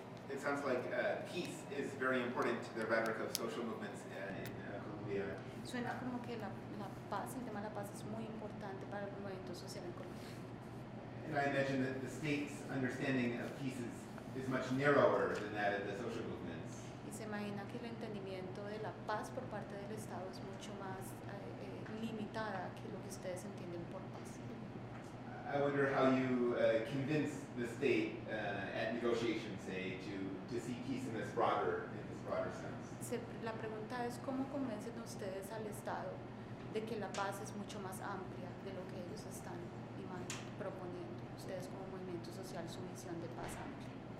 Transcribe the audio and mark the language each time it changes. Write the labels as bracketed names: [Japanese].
[English] It sounds like peace is very important to the rhetoric of social movements in Colombia. [Spanish] Suena como que la paz, el tema de la paz es muy importante para el movimiento social en Colombia. [English] And I imagine that the state's understanding of peace is much narrower than that of the social movements. [Spanish] Y se imagina que el entendimiento de la paz por parte del Estado es mucho más limitada que lo que ustedes entienden por paz. [English] I wonder how you convince the state at negotiations, say, to see peace in this broader sense. [Spanish] La pregunta es cómo convencen ustedes al Estado de que la paz es mucho más amplia de lo que ellos están proponiendo. Ustedes como movimiento social, su visión de paz amplia.